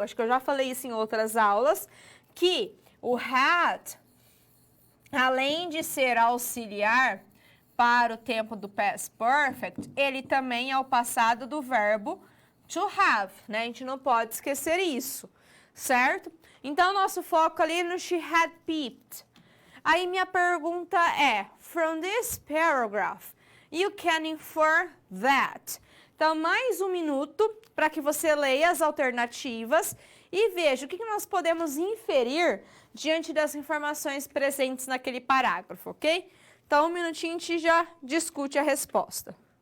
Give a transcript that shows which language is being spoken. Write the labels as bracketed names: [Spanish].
[Portuguese] Acho que eu já falei isso em outras aulas, que o had, além de ser auxiliar para o tempo do past perfect, ele também é o passado do verbo to have, né? A gente não pode esquecer isso, certo? Então, nosso foco ali no [English] she had peeped. [Portuguese] Aí, minha pergunta é, [English] from this paragraph, you can infer that. [Portuguese] Então, mais 1 minuto para que você leia as alternativas e veja o que nós podemos inferir diante das informações presentes naquele parágrafo, ok? Então, 1 minutinho a gente já discute a resposta.